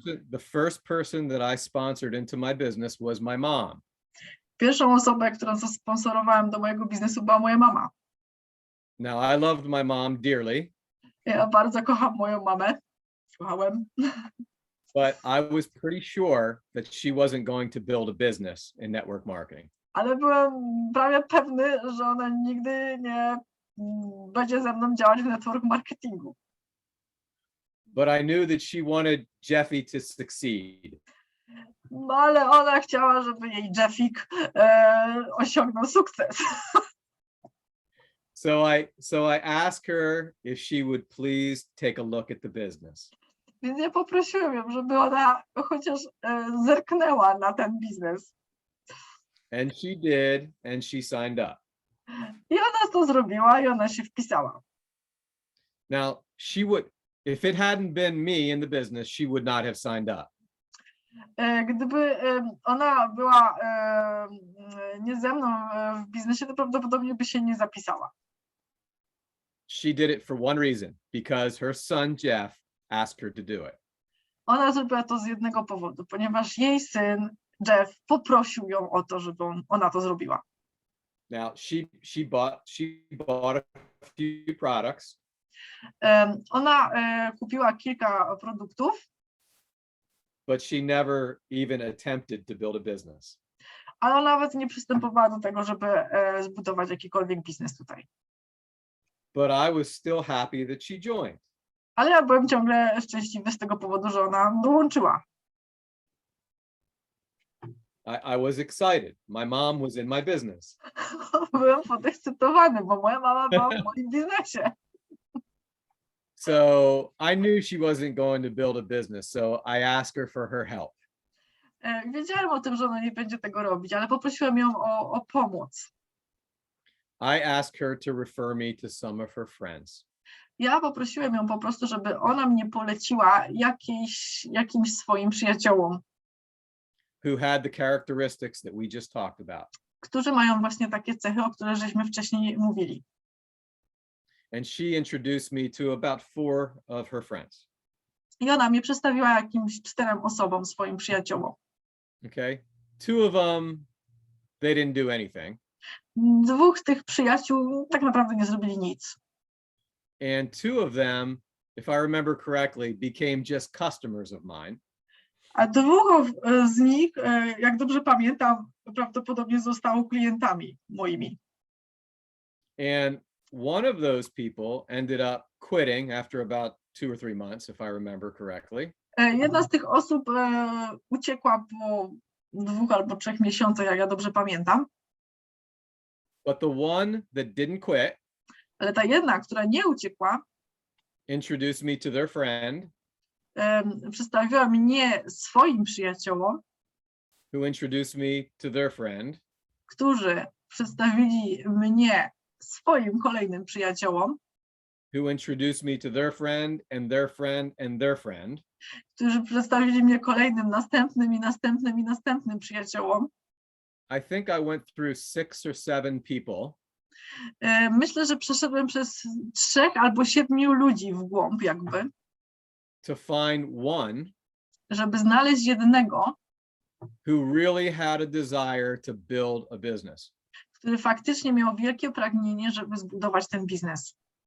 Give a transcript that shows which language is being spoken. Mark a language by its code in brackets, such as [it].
[en] the first person that I sponsored into my business was my mom. [pl] Pierwszą osobę, którą zasponsorowałem do mojego biznesu, była moja mama. [en] Now I loved my mom dearly. [pl] Ja bardzo kocham moją mamę. Kochałem. [en] But I was pretty sure that she wasn't going to build a business in network marketing. [pl] Ale byłem prawie pewny, że ona nigdy nie będzie ze mną działać w network marketingu. [en] But I knew that she wanted Jeffy to succeed. [pl] No ale ona chciała, żeby jej Jeffik osiągnął sukces. [en] So I asked her if she would please take a look at the business. [pl] Więc ja poprosiłem ją, żeby ona chociaż zerknęła na ten biznes. [en] And she did, and she signed up. [pl] I ona to zrobiła i ona się wpisała. [en] Now, if it hadn't been me in the business, she would not have signed up. [pl] Gdyby ona była nie ze mną w biznesie, to prawdopodobnie by się nie zapisała. [en] She did it for one reason, because her son Jeff asked her to do it. [pl] Ona zrobiła to z jednego powodu, ponieważ jej syn Jeff poprosił ją o to, żeby ona to zrobiła. [en] Now she bought a few products. [pl] Ona kupiła kilka produktów. [en] But she never even attempted to build a business. [pl] Ale ona nawet nie przystępowała do tego, żeby zbudować jakikolwiek biznes tutaj. [en] But I was still happy that she joined. [pl] Ale ja byłem ciągle szczęśliwy z tego powodu, że ona dołączyła. [en] I was excited. My mom was in my business. [pl] Byłem podekscytowany, bo moja mama była w moim biznesie. [en] So I knew she wasn't going to build a business, so I asked her for her help. [pl] Wiedziałem o tym, że ona nie będzie tego robić, ale poprosiłem ją o pomoc. [en] I asked her to refer me to some of her friends. [pl] Ja poprosiłem ją po prostu, żeby ona mnie poleciła jakimś swoim przyjaciołom. [en] Who had the characteristics that we just talked about. [pl] Którzy mają właśnie takie cechy, o których żeśmy wcześniej mówili. [en] And she introduced me to about 4 of her friends. [pl] I ona mnie przedstawiła jakimś 4 osobom, swoim przyjaciołom. [en] Okay. 2 of them, they didn't do anything. [pl] 2 z tych przyjaciół tak naprawdę nie zrobili nic. [en] And 2 of them, if I remember correctly, became just customers of mine. [pl] A 2 z nich, jak dobrze pamiętam, prawdopodobnie zostało klientami moimi. [en] And one of those people ended up quitting after about 2 or 3 months, if I remember correctly. [pl] Jedna z tych osób uciekła po 2 albo 3 miesiącach, jak ja dobrze pamiętam. [en] But the one that didn't quit, [pl] ale ta jedna, która nie uciekła, [en] introduced me to their friend, [pl] przedstawiła mnie swoim przyjaciołom, [en] who introduced me to their friend, [pl] którzy przedstawili mnie swoim kolejnym przyjaciołom, [en] who introduced me to their friend and their friend and their friend, [pl] którzy przedstawili mnie kolejnym, następnym i następnym i następnym przyjaciołom. [en] I think I went through 6 or 7 people. [pl] Myślę, że przeszedłem przez 3 albo 7 ludzi w głąb jakby. [en] To find one, [pl] żeby znaleźć jednego, [en] who really had a desire to build a business. [pl] Który faktycznie miał wielkie pragnienie, żeby zbudować ten biznes.